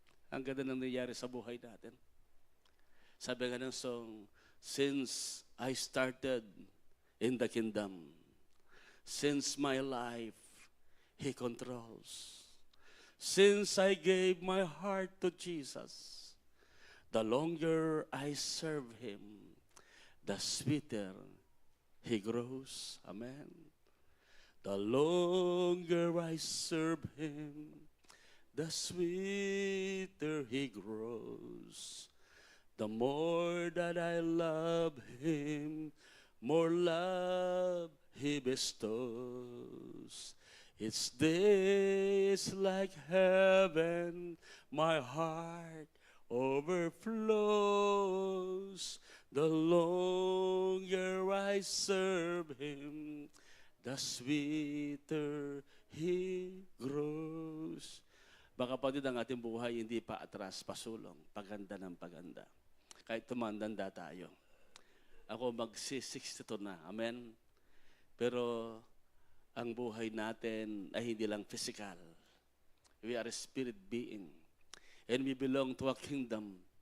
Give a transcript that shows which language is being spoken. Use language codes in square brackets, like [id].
[tl] Ang ganda ng nangyari sa buhay natin. Sabi nga ng song, [en] since I started in the kingdom, since my life He controls, since I gave my heart to Jesus, the longer I serve Him, the sweeter He grows. Amen. The longer I serve Him, the sweeter He grows. The more that I love Him, more love He bestows. Its days like heaven, my heart overflows. The longer I serve Him, the sweeter He grows. [tl] Baka kapatid, ang ating buhay hindi pa atras, pasulong, paganda ng paganda. Kahit tumandanda tayo. Ako magsi-62 na, amen? Pero ang buhay natin ay hindi lang physical. [en] We are a spirit being. And we belong to a kingdom.